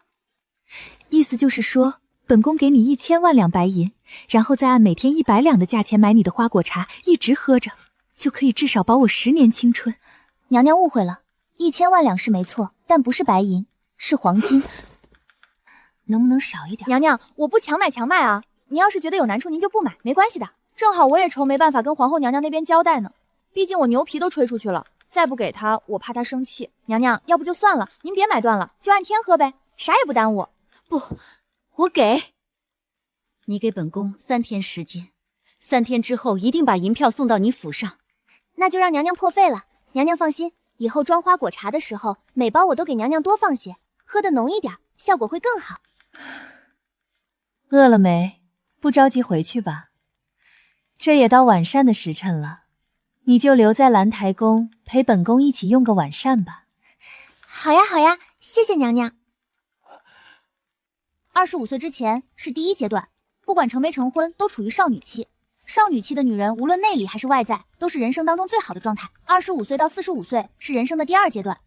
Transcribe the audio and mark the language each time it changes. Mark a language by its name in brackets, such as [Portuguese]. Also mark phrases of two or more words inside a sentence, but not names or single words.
[Chinese] 意思就是說，本宮給你1000萬兩白銀，然後再按每天100兩的價錢買你的花果茶，一直喝着，就可以至少保我10年青春。娘娘誤會了，1000萬兩是沒錯，但不是白銀，是黃金。能不能少一點？娘娘，我不強買啊，你要是覺得有難處，您就不買，沒關係的。正好我也愁沒辦法跟皇後娘娘那邊交代呢，畢竟我牛皮都吹出去了，再不給她，我怕她生氣。娘娘，要不就算了，您別買斷了，就按天喝唄，啥也不耽誤。不，我給。你給本宮3天時間，3天之後一定把銀票送到你府上。那就讓娘娘破費了。娘娘放心，以後裝花果茶的時候，每包我都給娘娘多放些，喝得濃一點，效果會更好。餓了沒？不着急回去吧。這也到晚膳的時辰了，你就留在蘭台宮陪本宮一起用個晚膳吧。好呀好呀，謝謝娘娘。25歲之前是第1階段，不管成沒成婚，都處於少女期。少女期的女人，無論內裡還是外在，都是人生當中最好的狀態。25歲到45歲是人生的第2階段。